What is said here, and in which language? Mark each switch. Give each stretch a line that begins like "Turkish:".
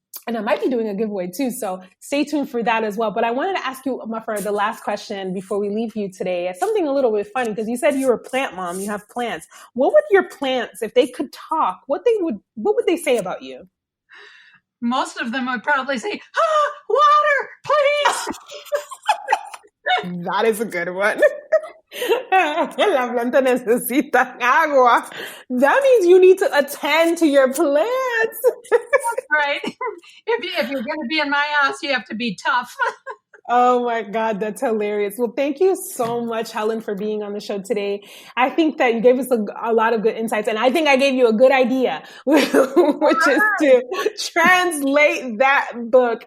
English: And I might be doing a giveaway too, so stay tuned for that as well. But I wanted to ask you, Muffer, the last question before we leave you today. It's something a little bit funny because you said you're a plant mom. You have plants. What would your plants, if they could talk, what would they say about you? Most of them would probably say, water, please. That is a good one.
Spanish: La planta necesita agua.
English: That means you need to attend to your plants. That's right. If you're going to be in my house, you have to be tough. Oh my God, that's hilarious. Well, thank you so much, Helen, for being on the show today. I think that you gave us a lot of good insights, and I think I gave you a good idea, which is to translate that book.